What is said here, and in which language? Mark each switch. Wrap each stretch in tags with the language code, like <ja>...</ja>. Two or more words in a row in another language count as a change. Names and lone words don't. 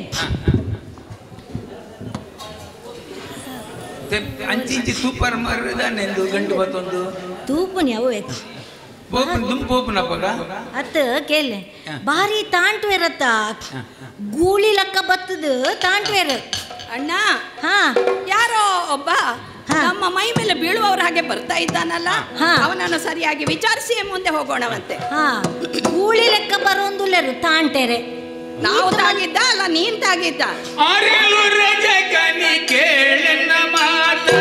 <tcy>ಅಂಚಿ ಸೂಪರ್ ಮಾರದಾನೆಂದು ಗಂಟು ಬತ್ತೊಂದು ತೂಪುನಿ ಅವು ದುಂಪೋಪನಪ್ಪಗ ಅತ್ತ ಕೇಳೆ ಭಾರಿ ತಾಂಟ್ವೇರತ್ತ ಗೂಳಿ ಲೆಕ್ಕ ಬತ್ತದು ತಾಂಟ್ವೇರ ಅಣ್ಣ.</tcy> <kn>ಯಾರೋ ಒಬ್ಬ ನಮ್ಮ ಮೈ ಮೇಲೆ ಬೀಳುವವರ ಹಾಗೆ ಬರ್ತಾ ಇದ್ದಾನಲ್ಲ, ಅವನನ್ನು ಸರಿಯಾಗಿ ವಿಚಾರಿಸಿ ಮುಂದೆ ಹೋಗೋಣವಂತೆ.</kn> <tcy>ಗೂಳಿ ಲೆಕ್ಕ ಬರೋಂದುಲ್ಲೆರು ತಾಂಟೆರೆ.</tcy> <kn>ನಾವು ತಾಗಿದ್ದ ಅಲ್ಲ ನೀನ್ ತಾಗಿದ್ದ?</kn> <tcy>ಕೇಳನ್ನ ಮಾತ</tcy>